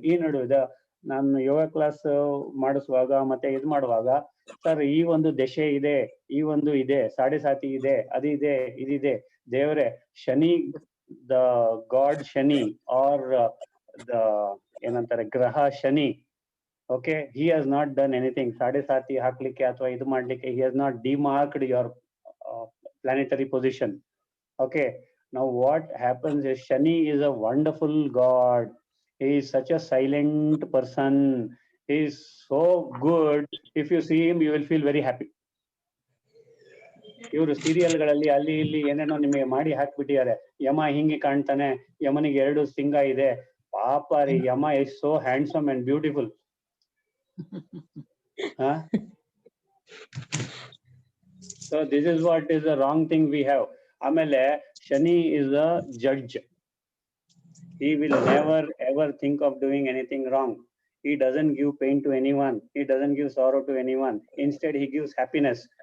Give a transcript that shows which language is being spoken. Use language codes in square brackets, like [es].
[kn] ಈ ನಡುವೆ ನಾನು ಯೋಗ ಕ್ಲಾಸ್ ಮಾಡಿಸುವಾಗ ಮತ್ತೆ ಇದು ಮಾಡುವಾಗ, ಸರ್ ಈ ಒಂದು ದಶೆ ಇದೆ, ಈ ಒಂದು ಇದೆ, ಸಾಡೆ ಸಾತಿ ಇದೆ, ಅದಿದೆ, ಇದಿದೆ. ದೇವರೇ, [en] Shani, the god Shani or the [kn] ಏನಂತಾರೆ ಗ್ರಹ [en] Shani, okay, he has not done anything. [kn] Sade sati ಹಾಕ್ಲಿಕ್ಕೆ ಅಥವಾ ಇದು ಮಾಡ್ಲಿಕ್ಕೆ [en] He has not demarked your planetary position. Okay, now what happens is Shani is a wonderful god. He is such a silent person. He is so good. If you see him, you will feel very happy. [kn] ಇವರು ಸೀರಿಯಲ್ಗಳಲ್ಲಿ ಅಲ್ಲಿ ಇಲ್ಲಿ ಏನೇನೋ ನಿಮಗೆ ಮಾಡಿ ಹಾಕ್ಬಿಟ್ಟಿದ್ದಾರೆ. ಯಮ ಹಿಂಗೆ ಕಾಣ್ತಾನೆ, ಯಮನಿಗೆ 2 ಸಿಂಗ ಇದೆ, ಪಾಪ ರೀ, [en] Yama is so handsome and beautiful. So this is what is the wrong thing we have. Amele, Shani is a judge. He will never ever think of doing anything wrong. He doesn't give pain to anyone. He doesn't give sorrow to anyone. Instead, he gives happiness.